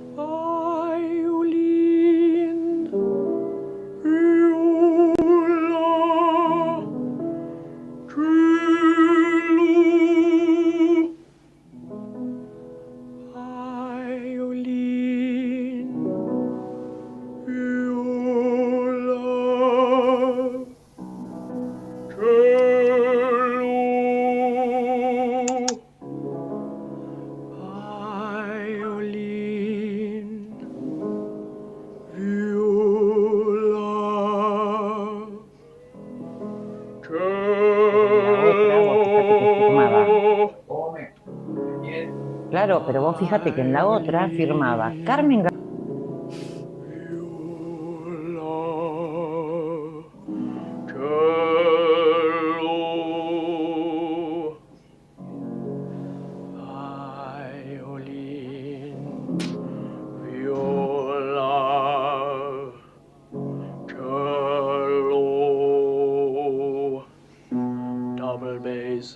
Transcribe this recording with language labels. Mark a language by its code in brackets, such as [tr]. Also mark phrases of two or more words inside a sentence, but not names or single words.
[en] Violin, viola, cello, violin, viola, cello, violin, viola, [es] La otra, vos fíjate que firmaba. [en] cello. [es] Claro, pero vos fíjate que en la otra firmaba Carmen [en] Viola, cello, violin, viola, cello, double bass,